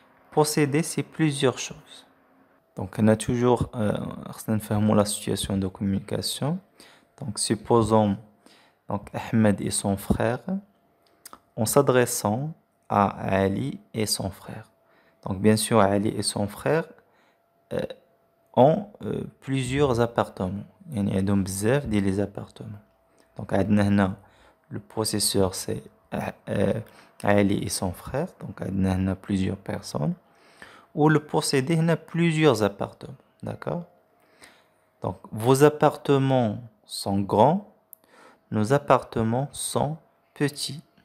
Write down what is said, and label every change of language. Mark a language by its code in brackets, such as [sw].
[fr] Posséder, c'est plusieurs choses. Donc, on a toujours la situation de communication. Donc, supposons Donc Ahmed et son frère en s'adressant à Ali et son frère. Donc bien sûr, Ali et son frère ont plusieurs appartements. [ar] يعني عندهم بزاف ديال [fr] les appartements. Donc [ar] عندنا هنا [fr] le possesseur c'est Ali et son frère. Donc [ar] عندنا هنا [fr] plusieurs personnes. Ou le possédé هنا plusieurs appartements. D'accord? Donc vos appartements sont grands. Nos appartements sont petits.